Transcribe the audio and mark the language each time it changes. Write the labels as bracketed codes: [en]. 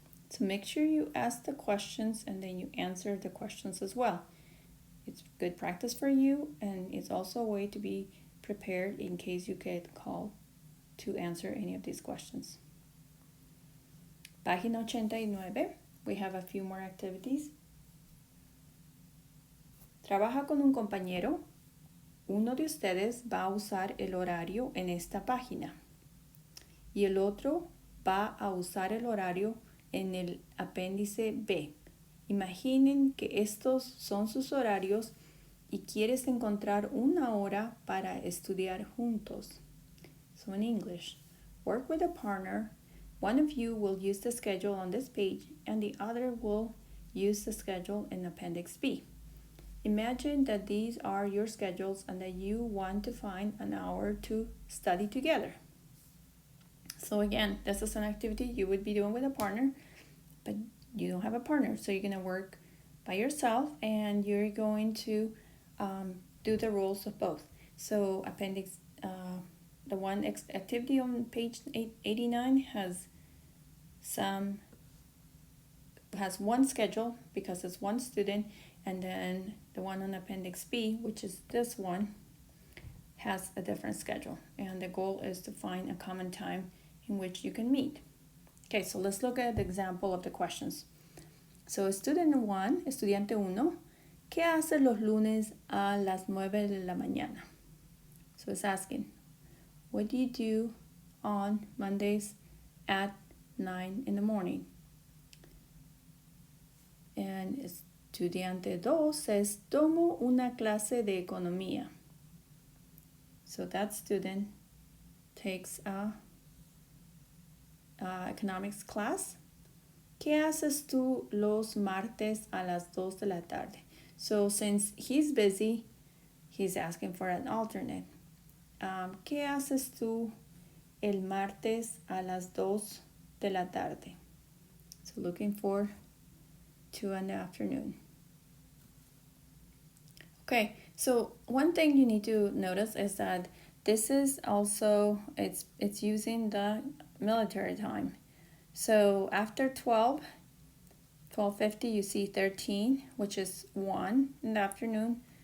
[en] So make sure you ask the questions and then you answer the questions as well. It's good practice for you, and it's also a way to be prepared in case you get called to answer any of these questions. Página 89. We have a few more activities. [es] Trabaja con un compañero. Uno de ustedes va a usar el horario en esta página y el otro va a usar el horario en el apéndice B. Imaginen que estos son sus horarios y quieres encontrar una hora para estudiar juntos. [en] So in English, work with a partner. One of you will use the schedule on this page and the other will use the schedule in Appendix B. Imagine that these are your schedules and that you want to find an hour to study together. So again, this is an activity you would be doing with a partner, but you don't have a partner, so you're going to work by yourself and you're going to do the rules of both. So appendix, the one activity on page 89 has one schedule because it's one student, and then the one on appendix B, which is this one, has a different schedule, and the goal is to find a common time in which you can meet. Okay, so let's look at the example of the questions. So estudiante 1, [es] ¿qué hace los lunes a las 9 de la mañana? [en] So it's asking, what do you do on Mondays at 9 in the morning? [es] And estudiante 2 says, tomo una clase de economía. [en] So that student takes a economics class. [es] ¿Qué haces tú los martes a las 2 de la tarde? [en] So since he's busy, he's asking for an alternate. [es] ¿Qué haces tú el martes a las 2 de la tarde? [en] So looking for 2 in the afternoon. Okay, so one thing you need to notice is that this is also, it's using the military time. So after 12:50, you see 13, which is 1 in the afternoon.